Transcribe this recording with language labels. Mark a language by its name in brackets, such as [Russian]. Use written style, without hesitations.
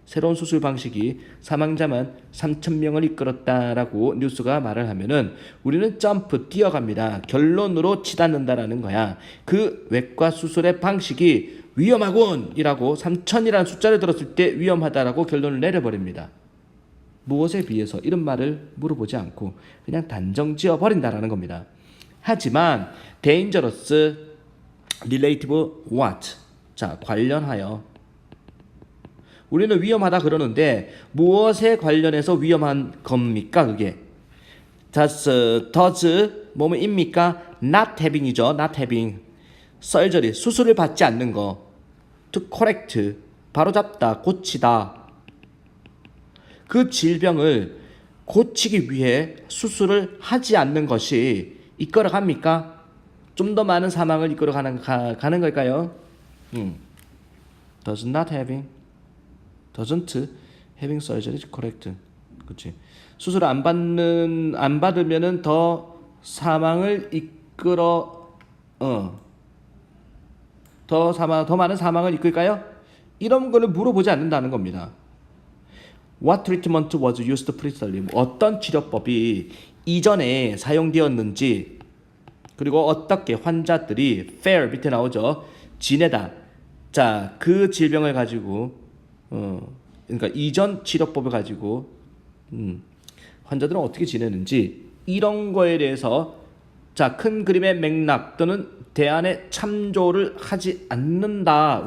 [Korean] 새로운 수술 방식이 사망자만 3,000명을 이끌었다라고 뉴스가 말을 하면은 우리는 점프 뛰어갑니다. 결론으로 치닫는다라는 거야. 그 외과 수술의 방식이 위험하군이라고 3,000이라는 숫자를 들었을 때 위험하다라고 결론을 내려버립니다. 무엇에 비해서 이런 말을 물어보지 않고 그냥 단정 지어 버린다라는 겁니다. [English] 하지만 dangerous relative what? [Korean] 자, 관련하여 우리는 위험하다 그러는데 무엇에 관련해서 위험한 겁니까? 그게 does 뭐뭐입니까? [English] not having이죠. not having surgery [Korean] 수술을 받지 않는 거 [English] to correct [Korean] 바로잡다 고치다 그 질병을 고치기 위해 수술을 하지 않는 것이 이끌어갑니까? 좀 더 많은 사망을 이끌어가는 걸까요? [English] does not having doesn't having surgery is correct. [Korean] 그렇지. 수술 안 받으면은 더 사망을 이끌어 더 많은 사망을 이끌까요? 이런 거를 물어보지 않는다는 겁니다. [English] What treatment was used previously? [Korean] 어떤 치료법이 이전에 사용되었는지 그리고 어떻게 환자들이 fare 밑에 나오죠. 지내다. 자, 그 질병을 가지고 그러니까 이전 치료법을 가지고 환자들은 어떻게 지내는지 이런 거에 대해서 자, 큰 그림의 맥락 또는 대안에 참조를 하지 않는다.